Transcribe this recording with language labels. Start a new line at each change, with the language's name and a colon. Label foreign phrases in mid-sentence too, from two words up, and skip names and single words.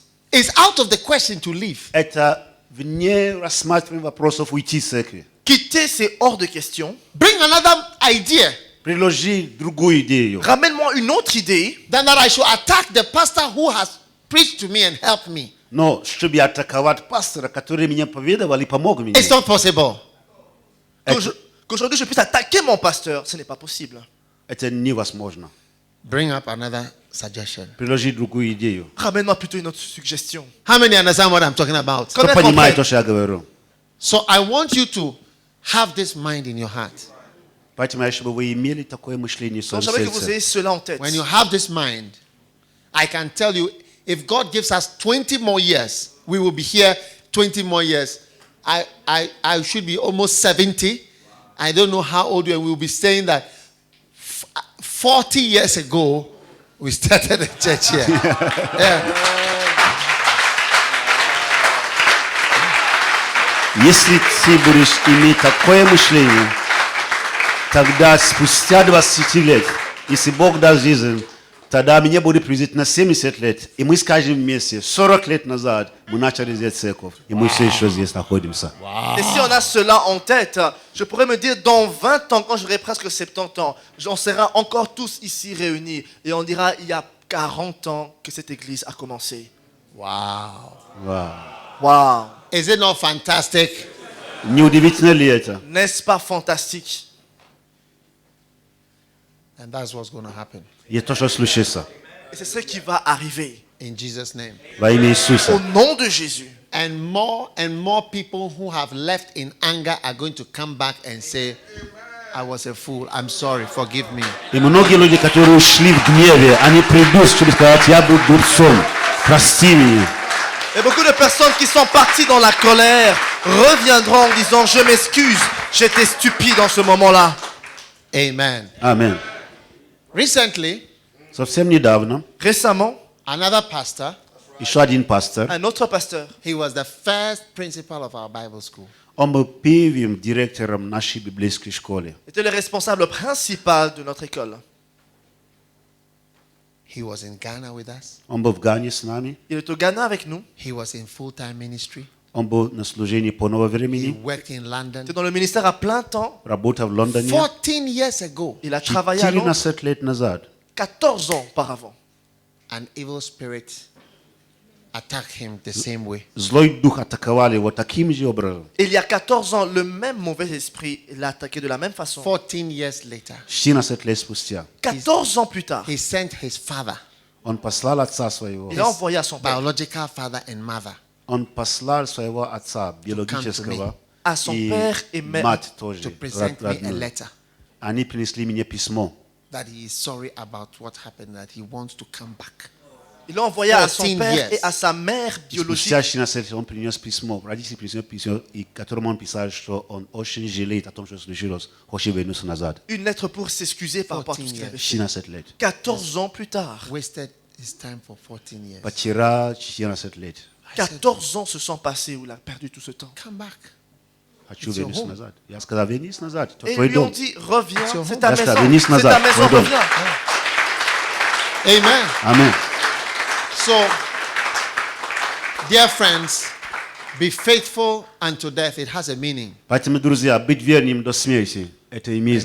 English: it's out of the question to leave.
Russian: это вне рассматривания вопросов уйти из церкви.
French: quitter, c'est hors de question.
English: Bring another idea
Russian: Предложи другую идею.
French: Ramène-moi une autre idée,
English: than that I should attack the pastor who has preached to me and helped me.
Russian: Но чтобы атаковать пастора, который меня поведовал и помог мне,
English: It's not possible.
French: qu'aujourd'hui je puisse attaquer mon pasteur, ce n'est pas possible.
Russian: это невозможно.
English: Bring up another suggestion.
Russian: Предложи другую идею.
French: Ramène-moi plutôt une autre suggestion.
English: How many understand what I'm talking about?
French: Quand
Russian: Кто
French: même,
Russian: понимает
French: comprenne.
Russian: то, что я говорю?
English: So I want you to have this mind in your heart.
Russian: Поэтому, чтобы вы имели такое мышление в
French: Donc
Russian: своем
French: j'aimerais que vous
Russian: сердце.
French: ayez cela en tête.
English: When you have this mind, I can tell you, if God gives us 20 more years, we will be here 20 more years. I should be almost 70. I don't know how old you are. We will be saying that 40 years ago, we started a church here. Yeah.
Russian: Если ты будешь иметь такое мышление, тогда спустя 20 лет, если Бог даст жизнь, тогда мне будет приблизительно 70 лет, и мы скажем вместе, 40 лет назад мы начали здесь церковь, и мы все еще здесь находимся.
French: Et si on a cela en tête, je pourrais me dire dans 20 ans, quand j'aurai presque 70 ans, on sera encore tous ici réunis et on dira il y a 40 ans que cette église a commencé.
English: Wow.
Russian: Вау.
French: Waouh!
English: Is it not fantastic?
Russian: Не удивительно ли это?
French: N'est-ce pas fantastique?
English: And that's what's going to happen.
Russian: И то, что случится.
French: Et c'est ce qui va arriver.
English: In Jesus' name.
Russian: Во имя
French: Au
Russian: Иисуса.
French: nom de Jésus.
English: And more people who have left in anger are going to come back and say, I was a fool. I'm sorry. Forgive me.
Russian: И многие люди, которые ушли в гневе, они придут, чтобы сказать, я был дурцом, прости меня.
French: Et beaucoup de personnes qui sont parties dans la colère reviendront en disant je m'excuse, j'étais stupide en ce moment-là.
English: Amen.
Russian: Аминь.
English: Recently,
Russian: Совсем недавно
French: Récemment,
English: another pastor,
Russian: еще один пастор,
French: un autre pasteur,
English: he was the first principal of our Bible school.
Russian: он был первым директором нашей библейской школы.
French: était le responsable principal de notre école.
English: He was in Ghana with us.
Russian: Он был в Гане с нами.
French: Il est au Ghana avec nous.
English: He was in full-time ministry.
Russian: Он был на служении полного
English: He
Russian: времени.
English: worked in Il London.
French: était dans le ministère à plein temps.
Russian: Работал в Лондоне.
English: 14 years ago,
French: Il a travaillé à Londres.
Russian: 14 лет назад.
French: 14 ans auparavant,
English: an evil spirit attacked him the same way.
Russian: Злой дух атаковал его таким же образом.
French: il y a 14 ans, le même mauvais esprit l'a attaqué de la même façon.
English: 14 years later,
Russian: 14 лет спустя
French: 14 ans plus tard,
English: he sent his father,
Russian: он послал отца своего.
French: il a envoyé à son père,
English: biological father and mother,
Russian: Он послал своего отца биологического
French: à son
Russian: и
French: père et mère,
Russian: мать тоже.
English: to present me a
Russian: родную.
English: letter
Russian: Они принесли мне письмо.
English: that he is sorry about what happened, that he wants to come back.
French: il l'a envoyé à son
English: 14
French: père
English: years.
French: et à sa mère biologique.
Russian: Спустя 16 лет он принес письмо, родители принесли письмо, и которым он писал, что он очень жалеет о том, что случилось, хочет вернуться назад.
French: Une lettre pour s'excuser par rapport à tout ce qu'il avait fait.
Russian: 14 лет.
French: 14 ans plus tard,
English: Wasted his time for 14 years.
Russian: Потерял 14 лет.
French: 14 ans se sont passés où il a perdu tout ce temps.
English: Come back.
Russian: Хочу
English: It's your
Russian: вернуться
English: home.
Russian: назад. Я сказал, вернись назад, это
French: Et ils
Russian: твой
French: lui ont
Russian: дом.
French: dit, reviens,
English: It's your
French: c'est
English: home.
French: ta Parce maison, qu'à Venise, c'est ta Nazareth, maison, pardon. reviens.
English: Amen. Amen. So, dear friends, be faithful unto death. It has a meaning.
Russian: Поэтому, друзья, быть верным до смерти, это имеет